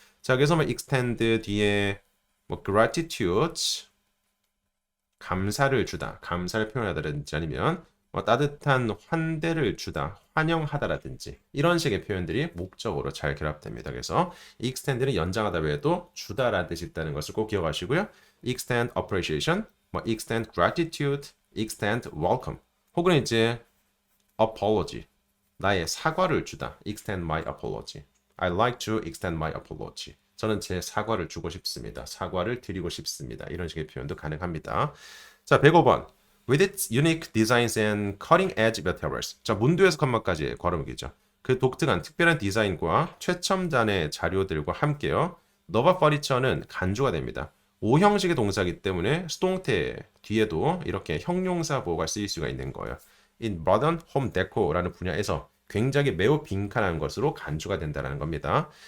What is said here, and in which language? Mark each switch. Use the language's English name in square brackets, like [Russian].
[Korean] 자, 그래서 뭐 extend 뒤에 뭐 gratitude, 감사를 주다, 감사를 표현하다든지 아니면 뭐 따뜻한 환대를 주다, 환영하다라든지 이런 식의 표현들이 목적으로 잘 결합됩니다. 그래서 extend는 연장하다 외에도 주다라는 뜻이 있다는 것을 꼭 기억하시고요. [English] extend appreciation, [Korean] 뭐 [English] extend gratitude, extend welcome, [Korean] 혹은 이제 apology, 나의 사과를 주다, [English] extend my apology. I like to extend my apology. [Korean] 저는 제 사과를 주고 싶습니다. 사과를 드리고 싶습니다. 이런 식의 표현도 가능합니다. 자, 105번. [English] With its unique designs and cutting-edge materials. [Korean] 자, 문도에서 컴마까지 괄호목이죠. 그 독특한 특별한 디자인과 최첨단의 자료들과 함께요. 너바 퍼니처는 간주가 됩니다. 5형식의 동사이기 때문에 수동태 뒤에도 이렇게 형용사 보호가 쓰일 수가 있는 거예요. [English] In modern home decora [Korean] 는 분야에서 굉장히 매우 빈칸한 것으로 간주가 된다는 겁니다.